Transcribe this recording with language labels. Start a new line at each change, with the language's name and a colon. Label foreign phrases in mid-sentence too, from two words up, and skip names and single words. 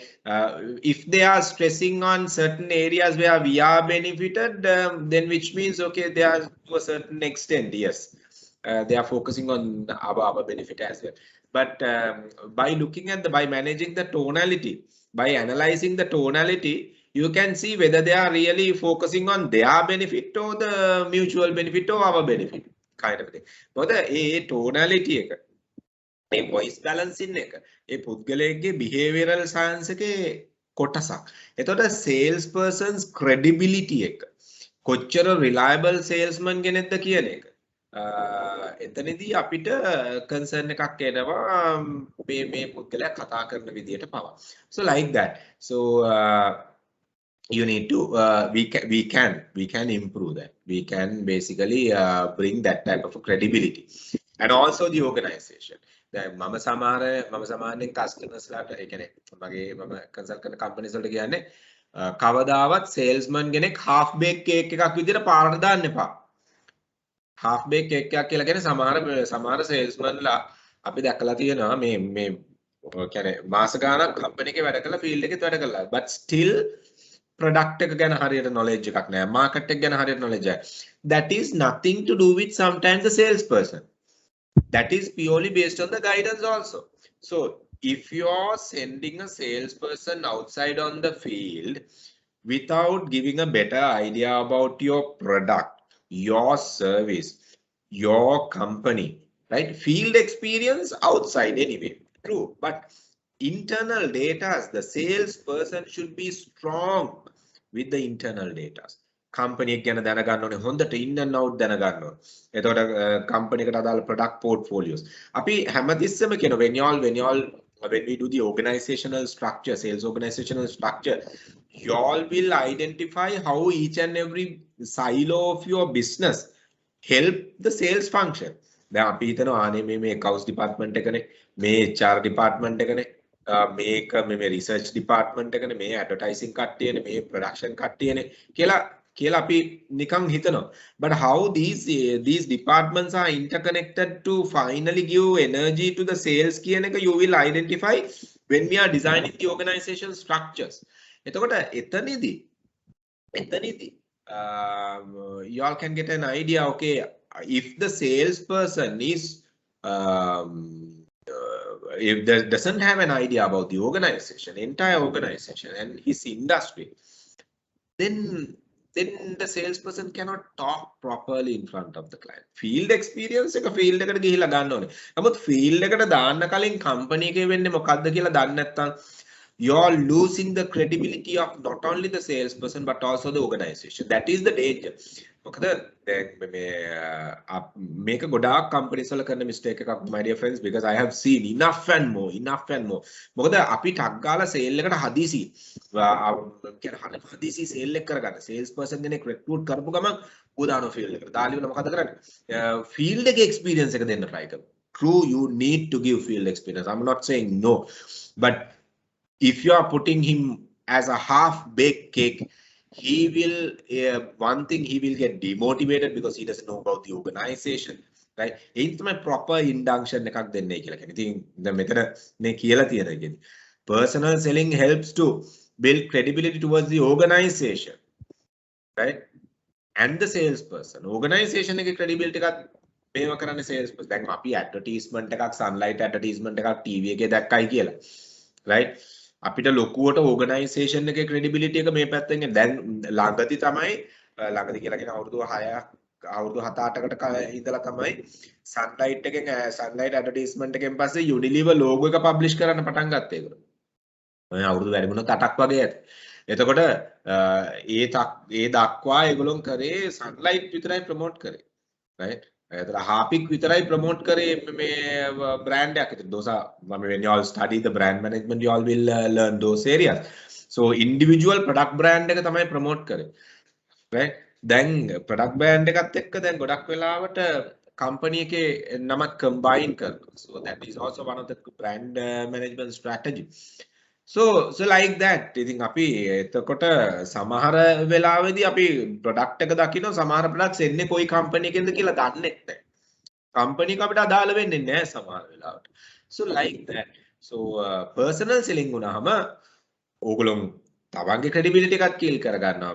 English: If they are stressing on certain areas where we are benefited, then which means, okay, they are to a certain extent, yes, they are focusing on our benefit as well. But by looking at by managing the tonality, by analyzing the tonality, you can see whether they are really focusing on their benefit or the mutual benefit or our benefit kind of thing.
Sinhala: මොකද ඒ tonality එක, ඒ
English: voice balancing
Sinhala: එක, ඒ පුද්ගලයෙක්ගේ
English: behavioral science
Sinhala: එකේ කොටසක්. එතකොට
English: sales person's credibility
Sinhala: එක, කොච්චර
English: reliable salesman
Sinhala: කෙනෙක්ද කියන එක. එතනදී අපිට කන්සර්න් එකක් එනවා මේ පුද්ගලයා කතා කරන විදියට පවා.
English: So like that. So you need to we can improve that. We can basically bring that type of credibility. And also the organization.
Sinhala: දැන් මම සමහරෙන් customers ලාට ඒ කියන්නේ මම කන්සල්ට් කරන companies වලට කියන්නේ කවදාවත් salesman කෙනෙක්
English: half baked cake
Sinhala: එකක් විදියට පාරට දාන්න එපා.
English: half baked cake
Sinhala: එකක් කියලා කියන්නේ සමහර salesmanලා අපි දැකලා තියෙනවා මේ කියන්නේ මාස ගාණක් company එකේ වැඩ කරලා field එකෙත් වැඩ කරලා
English: but still product
Sinhala: එක ගැන හරියට knowledge එකක් නැහැ, market එක ගැන හරියට knowledge නැහැ.
English: That is nothing to do with sometimes the salesperson. That is purely based on the guidance also. So if you are sending a salesperson outside on the field without giving a better idea about your product, your service, your company, right? Field experience outside anyway, true. But internal data, the salesperson should be strong with the internal data.
Sinhala: Company එක ගැන දැනගන්න ඕනේ, හොඳට
English: in and out
Sinhala: දැනගන්න ඕනේ. එතකොට company එකට අදාළ
English: product portfolios.
Sinhala: අපි හැමතිස්සෙම කියන
English: when we do the organizational structure, sales organizational structure, you all will identify how each and every silo of your business help the sales function.
Sinhala: දැන් අපි හිතනවා අනේ මේ
English: accounts department
Sinhala: එකනේ, මේ
English: HR department
Sinhala: එකනේ, මේ
English: research department
Sinhala: එකනේ, මේ advertising කට්ටියනේ, මේ production කට්ටියනේ කියලා අපි නිකන් හිතනවා.
English: But how these departments are interconnected to finally give energy to the sales
Sinhala: කියන එක
English: you will identify when we are designing the organization structures.
Sinhala: එතකොට එතනදී
English: you all can get an idea, okay, if the salesperson is if there doesn't have an idea about the organization, entire organization and his industry, then the salesperson cannot talk properly in front of the client. Field experience
Sinhala: එක field එකට ගිහිලා ගන්න ඕනේ. නමුත් field එකට දාන්න කලින් company එකේ වෙන්නේ මොකද්ද කියලා දන්නේ නැත්නම්
English: you're losing the credibility of not only the salesperson but also the organization. That is the danger.
Sinhala: මොකද දැන් මේක ගොඩාක් companies වල කරන mistake එකක්,
English: my dear friends, because I have seen enough and more.
Sinhala: මොකද අපි ටක් ගාලා sale එකට හදිසි sale එක කරගන්න.
English: sales person
Sinhala: කෙනෙක් recruit කරපු ගමන් උදාන field එකට දාලා ඉවර මොකද කරන්නේ? field එකේ experience එක දෙන්න try කරමු.
English: True, you need to give field experience. I'm not saying no, but if you are putting him as a half baked cake, he will one thing, he will get demotivated because he doesn't know about the organization, right? It's my proper induction
Sinhala: එකක් දෙන්නේ කියලා කියන්නේ. ඉතින් දැන් මෙතන මේ කියලා තියෙන එකනේ
English: personal selling helps to build credibility towards the organization, right? And the salesperson. Organization
Sinhala: එකේ credibility එකක් මේව කරන්නේ
English: salesperson.
Sinhala: දැන් අපි advertisement එකක්, sunlight advertisement එකක් TV එකේ දැක්කයි කියලා, right? අපිට ලොකුවට organization එකේ credibility එක මේ පැත්තෙන් දැන් ළඟදී කියලා කියන අවුරුදු 7-8කට ඉඳලා තමයි sunlight එකෙන් sunlight advertisement එකෙන් පස්සේ Unilever logo එක publish කරන්න පටන් ගත්තේ ඒගොල්ලෝ. මම අවුරුදු වැඩි වුණා 8ක් වගේ ඇති. එතකොට ඒ දක්වා ඒගොල්ලෝ කරේ sunlight විතරයි promote කරේ, right? එතන හාපික් විතරයි ප්‍රොමෝට් කරේ මේ බ්‍රෑන්ඩ් එකක්.
English: ඒතර those are when you all study the brand management you all will learn those areas. So individual product brand
Sinhala: එක තමයි ප්‍රොමෝට් කරේ. right? දැන්
English: product brand
Sinhala: එකත් එක්ක දැන් ගොඩක් වෙලාවට company එකේ නමක් combine කරනවා.
English: So that is also one of the brand management strategy. So like that.
Sinhala: ඉතින් අපි එතකොට සමහර වෙලාවෙදී අපි product එක දකින්න සමහර products එන්නේ කොයි company එකෙන්ද කියලා දන්නේ නැහැ. company එක අපිට අදාළ වෙන්නේ නැහැ සමහර වෙලාවට.
English: So like that. So personal selling
Sinhala: වුණාම ඕගොල්ලෝ තමන්ගේ credibility එකත් kill කරගන්නවා.